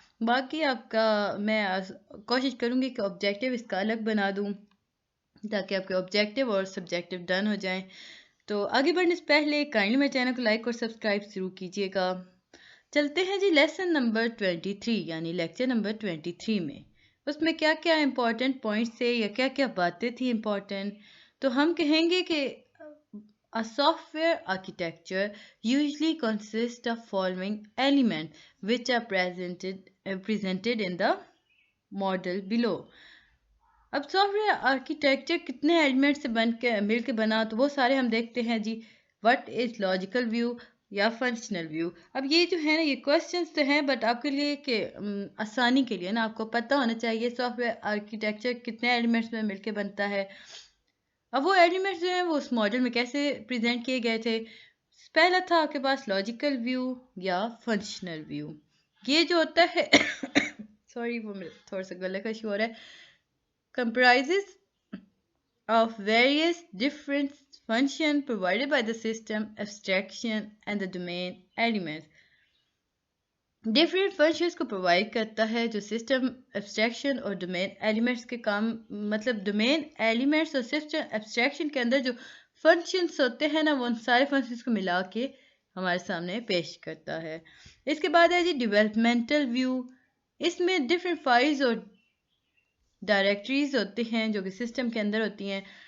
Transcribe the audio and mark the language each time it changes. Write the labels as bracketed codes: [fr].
[ur] باقی آپ کا میں کوشش کروں گی کہ آبجیکٹیو اس کا الگ بنا دوں تاکہ آپ کے آبجیکٹیو اور سبجیکٹیو ڈن ہو جائیں. تو آگے بڑھنے سے پہلے کائنڈلی میرے چینل کو لائک اور سبسکرائب ضرور کیجیے گا. چلتے ہیں جی لیسن نمبر 23 یعنی لیکچر نمبر 23 میں. اس میں کیا کیا امپورٹنٹ پوائنٹس تھے یا کیا کیا باتیں تھیں امپورٹنٹ. تو ہم کہیں گے کہ [en] a software architecture usually consists of following elements which are presented in the model below. [ur] اب سافٹ ویئر آرکیٹیکچر کتنے ایلیمنٹ سے مل کے بنا تو وہ سارے ہم دیکھتے ہیں جی. [en] What is logical view یا functional view. [ur] اب یہ جو ہے نا یہ کوشچنس تو ہیں بٹ آپ کے لیے کہ آسانی کے لیے نا آپ کو پتہ ہونا چاہیے سافٹ ویئر آرکیٹیکچر کتنے ایلیمنٹس میں مل کے بنتا ہے. اب وہ ایلیمنٹس جو ہیں وہ اس ماڈل میں کیسے پریزنٹ کیے گئے تھے. پہلا تھا آپ کے پاس لاجیکل ویو یا فنکشنل ویو. یہ جو ہوتا ہے سوری وہ میرے تھوڑا سا گلے کا ایشو ہو رہا ہے. [en] comprises of various different functions provided by the system abstraction and the domain elements. [ur] Different functions کو پرووائڈ کرتا ہے جو سسٹم ایبسٹریکشن اور ڈومین ایلیمنٹس کے کام مطلب ڈومین ایلیمنٹس اور سسٹم ایبسٹریکشن کے اندر جو فنکشنز ہوتے ہیں نا وہ ان سارے فنکشنز کو ملا کے ہمارے سامنے پیش کرتا ہے. اس کے بعد ہے جی ڈیولپمنٹل ویو. اس میں ڈفرینٹ فائلز اور ڈائریکٹریز ہوتے ہیں جو کہ سسٹم کے اندر ہوتی ہیں.